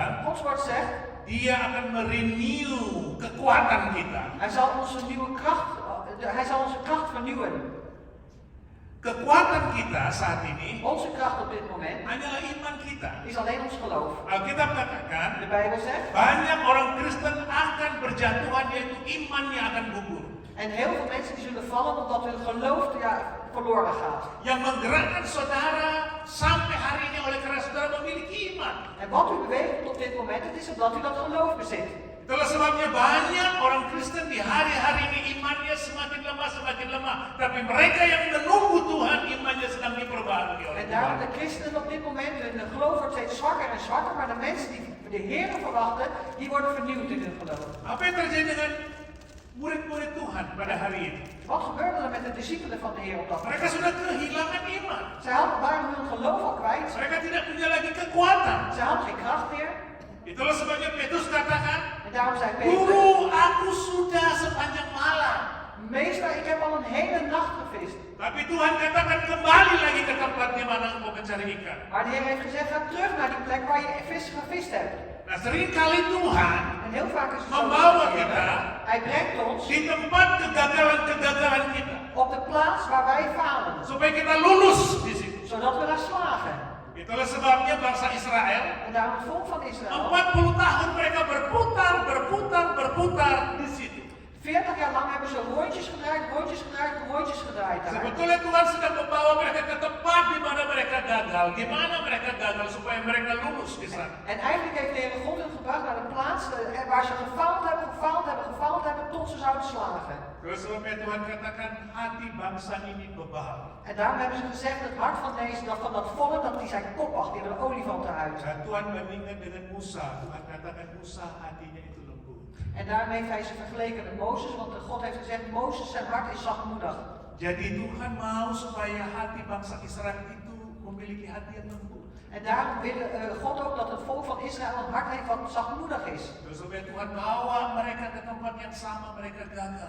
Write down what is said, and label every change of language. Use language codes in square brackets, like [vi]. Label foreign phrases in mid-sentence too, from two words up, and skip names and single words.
[nl] Gods woord zegt, [id] Dia akan merenew kekuatan kita. [nl] hij zal onze kracht vernieuwen. [id] Kekuatan kita saat ini [nl] Onze kracht op dit moment [id] hanyalah iman kita. [nl] is alleen ons geloof. [id] Alkitab katakan, [nl] De Bijbel zegt, [id] banyak orang Kristen akan berjatuhan, yaitu imannya akan gugur. [nl] en heel veel mensen die zullen vallen omdat hun geloof verloren gaat. [id] Yang menggerakkan saudara sampai hari ini oleh karena saudara memiliki iman. [nl] En wat u beweegt op dit moment, het is omdat u dat geloof bezit. [id] Itulah sebabnya banyak orang Kristen di hari-hari ini imannya semakin lemah. Tapi mereka yang menunggu Tuhan, imannya sedang diperbaharui oleh [nl] En daarom [id] Tuhan. [nl] de christenen op dit moment, hun geloof wordt steeds zwakker en zwakker, maar de mensen die de Heer verwachten, die worden vernieuwd in hun geloof. [id] Apa yang terjadi dengan murid-murid Tuhan pada hari ini? [nl] Wat gebeurde er met de discipelen van de Heer op dat moment? [id] Mereka sudah kehilangan iman. [nl] Zij waren hun geloof al kwijt, [id] Mereka tidak punya lagi kekuatan. [nl] zij hadden geen kracht meer. [id] Itulah sebabnya Petrus katakan, [nl] En daarom zei Petrus, [id] Guru, aku sudah sepanjang malam. [nl] meester, ik heb al een hele nacht gevist. [id] Tapi Tuhan katakan kembali lagi ke tempat di mana engkau mencari ikan. [nl] Maar de Heer heeft gezegd, ga terug naar die plek waar je gevist hebt. [id] Nah, seringkali Tuhan [nl] En heel vaak is het zo [id] membawa [nl] dat de Heer, [id] kita [nl] Hij brengt ons [id] di tempat kegagalan-kegagalan kita, [nl] op de plaats waar wij falen, [id] supaya kita lulus di situ. [nl] zodat we daar slagen. [id] Itulah sebabnya bangsa Israel [nl] En daarom het volk van Israël, [id] 40 tahun mereka berputar di situ. [nl] 40 jaar lang hebben ze rondjes gedraaid daar. [id] Sebetulnya Tuhan sedang membawa mereka ke tempat di mana mereka gagal, supaya mereka lulus di sana. [nl] En eigenlijk heeft de Heer God hen gebracht naar de plaats waar ze gefaald hebben tot ze zouden slagen. [id] Terus sebabnya Tuhan katakan hati bangsa ini bebal. [nl] En daarom hebben ze gezegd, het hart van dat volk, dat die zijn koppig, die hebben een olifantenhuid. [id] Dan Tuhan bandingkan dengan Musa. Tuhan katakan Musa hatinya itu lembut. [nl] En daarom heeft hij ze vergeleken met Mozes, want God heeft gezegd, Mozes zijn hart is zachtmoedig. [id] Jadi Tuhan mau supaya hati bangsa Israel itu memiliki hati yang lembut. [nl] En daarom wil God ook dat het volk van Israël een hart heeft wat zachtmoedig is. [id] Terus supaya Tuhan bawa mereka ke tempat yang sama mereka gagal.